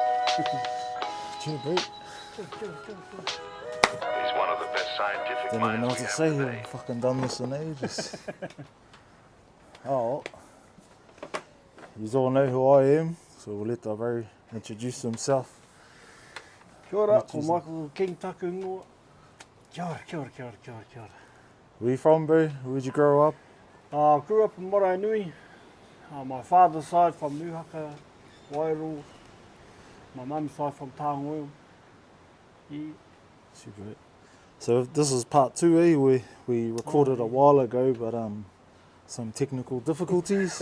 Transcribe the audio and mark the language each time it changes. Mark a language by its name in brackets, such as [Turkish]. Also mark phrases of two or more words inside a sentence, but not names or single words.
[English] Chill, bro. He's one of the best scientific Didn't even know minds what we to have say. today. I've fucking done this in ages. Oh, you all know who I am, so we'll let the bro introduce himself. [Māori] Kia ora, ko [English] Introduce [Māori] Michael King Taku ingoa. Kia ora, kia ora, kia ora, kia ora, kia ora. [English] Where you from, bro? Where'd you grow up? I grew up in Mataora Nui. My father's side from Nuhaka, Wairua. My mum's side from Tāngoil. Yeah. Super. So this is part 2, eh? We recorded a while ago, but some technical difficulties.